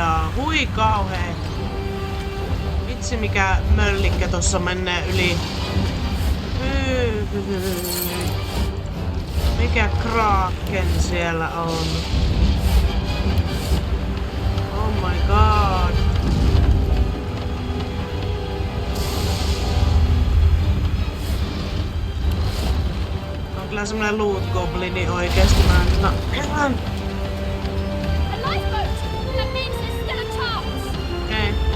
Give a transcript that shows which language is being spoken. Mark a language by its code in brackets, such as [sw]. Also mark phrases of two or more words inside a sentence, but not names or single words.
[fi] Hui kauhea. Vitsi mikä möllikkä tossa menee yli. Mikä kraken siellä on? [en] Oh my god. [fi] On kyllä semmonen loot goblini oikeesti. Mä herran. Okei.